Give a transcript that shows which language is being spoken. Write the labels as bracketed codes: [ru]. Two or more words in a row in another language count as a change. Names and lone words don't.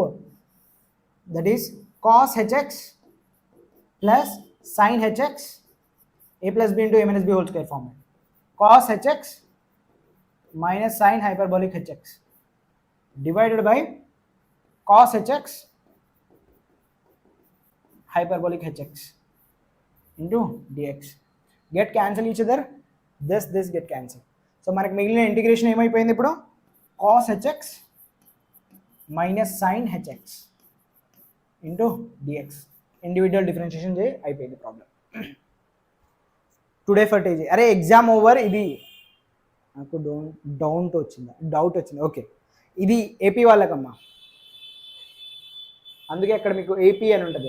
[en] That is cos hx plus sin hx a plus b into a minus b whole square format. cos hx minus sine hyperbolic hx divided by cos hx hyperbolic hx into dx. Get cancel each other, this get cancel. [te] So మనకి మిగిలిన ఇంటిగ్రేషన్ ఏమైపోయింది ఇప్పుడు, [en] cos hx minus sin hx into dx. individual differentiation [te] చేయి, అయిపోయింది ప్రాబ్లం. [en] Today for TG. Arre exam over. [te] ఇది నాకు డౌట్ వచ్చింది. ఓకే, ఇది ఏపీ వాళ్ళకమ్మా, అందుకే అక్కడ మీకు ఏపీ అని ఉంటుంది.